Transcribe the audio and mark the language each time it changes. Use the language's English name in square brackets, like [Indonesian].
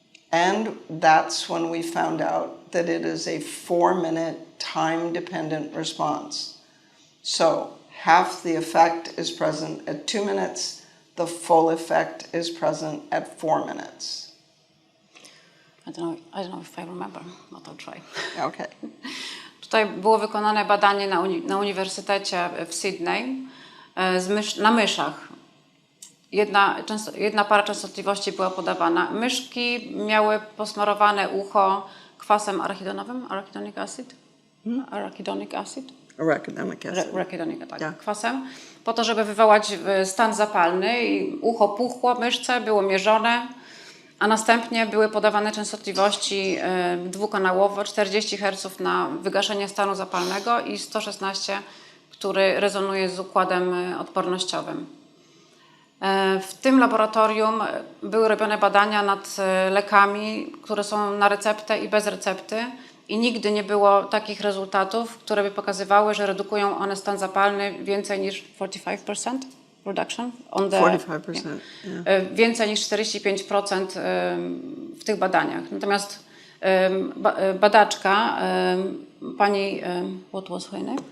[English] And that's when we found out that it is a 4-minute time-dependent response. So half the effect is present at 2 minutes, the full effect is present at 4 minutes. I don't know if I remember, but I'll try. Okay. [Polish] Tutaj było wykonane badanie na Uniwersytecie w Sydney na myszach. Jedna para częstotliwości była podawana. Myszki miały posmarowane ucho kwasem arachidonowym, [English] arachidonic acid. Arachidonic acid? Arachidonic acid. [Polish] Arachidonic, tak, [English] Yeah. [Polish] kwasem. Po to, żeby wywołać stan zapalny i ucho puchło myszce, było mierzone, a następnie były podawane częstotliwości dwukanałowo, 40 Hz na wygaszenie stanu zapalnego i 116, który rezonuje z układem odpornościowym. W tym laboratorium były robione badania nad lekami, które są na receptę i bez recepty i nigdy nie było takich rezultatów, które by pokazywały, że redukują one stan zapalny więcej niż 45% reduction. [English] 45%. Yeah. [Polish] Więcej niż 45% w tych badaniach. Natomiast badaczka, pani, [English] what was her name?